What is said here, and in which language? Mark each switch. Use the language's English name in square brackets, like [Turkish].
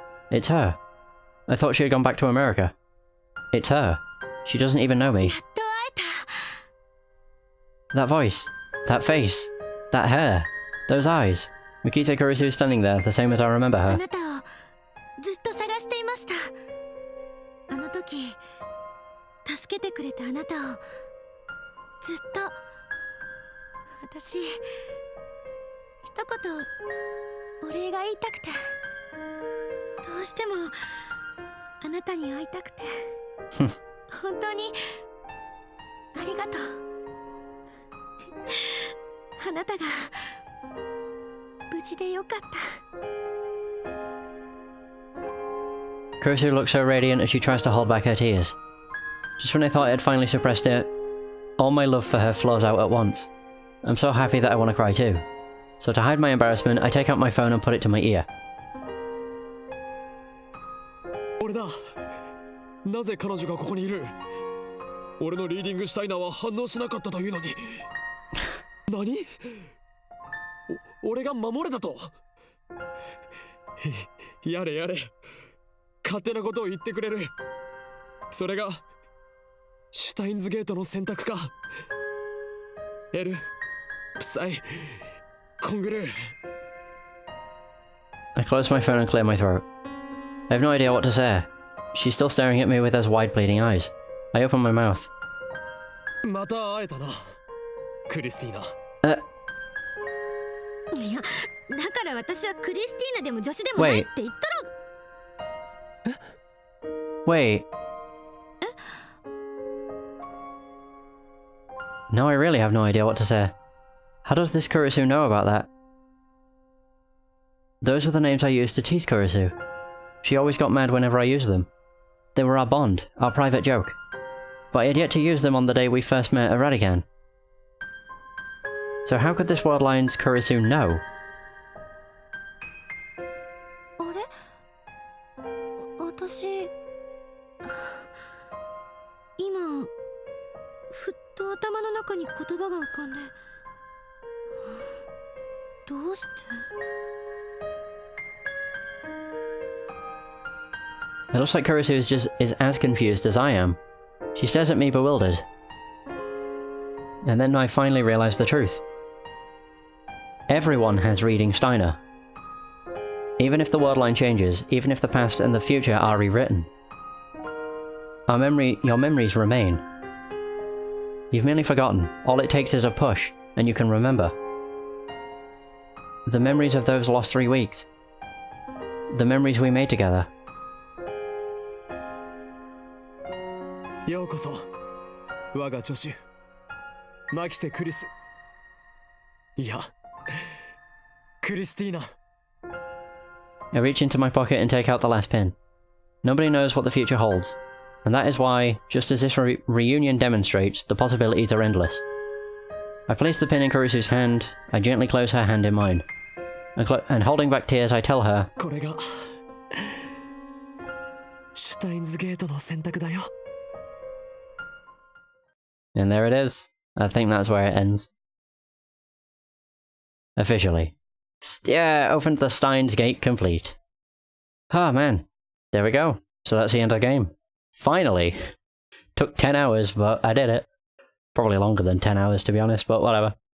[English] It's her. I thought she had gone back to America. It's her. She doesn't even know me. That voice. That face. That hair. Those eyes. Mikise Kurisu is standing there, the same as I remember her. [Japanese] あなたをずっと探していました。あの時助けてくれたあなたをずっと私一言お礼が言いたくてどうしてもあなたに会いたくて本当にありがとうあなたが無事でよかった [English] Kurisu looks so radiant as she tries to hold back her tears. Just when I thought I had finally suppressed it, all my love for her flows out at once. I'm so happy that I want to cry too. So to hide my embarrassment, I take out my phone and put it to my ear. [Japanese] 俺だ。なぜ彼女がここにいる？俺のリーディングシュタイナーは反応しなかったというのに。何？俺が守れたと？やれやれ。勝手なことを言ってくれる。それがシュタインズゲートの選択か。エル、プサイ、コングルー。 [English] I close my phone and clear my throat. I have no idea what to say. She's still staring at me with those wide bleeding eyes. I open my mouth. [Japanese] また会えたな、クリスティーナ。いや、だから私はクリスティーナでも女子でもないって言ったろ。 [English] Wait. Now I really have no idea what to say. How does this Kurisu know about that? Those were the names I used to tease Kurisu. She always got mad whenever I used them. They were our bond, our private joke. But I had yet to use them on the day we first met at Radigan. So how could this Worldline's Kurisu know? [Japanese] あれ？私今ふっと頭の中に言葉が浮かんでどうして [English] It looks like Kurisu is as confused as I am. She stares at me bewildered. And then I finally realize the truth. Everyone has reading Steiner. Even if the Worldline changes, even if the past and the future are rewritten. Your memories remain. You've merely forgotten. All it takes is a push, and you can remember. The memories of those lost 3 weeks. The memories we made together. [Japanese] ようこそ、我が助手、マキセ・クリス。いや、クリスティーナ。 [English] I reach into my pocket and take out the last pin. Nobody knows what the future holds, and that is why, just as this reunion demonstrates, the possibilities are endless. I place the pin in Kurisu's hand, I gently close her hand in mine. And holding back tears, I tell her, [Japanese] これがシュタインズゲートの選択だよ。 [English] and there it is. I think that's where it ends. Officially. Yeah, opened the Steins Gate complete. Ah, man. There we go. So that's the end of the game. Finally! Took 10 hours, but I did it. Probably longer than 10 hours, to be honest, but whatever.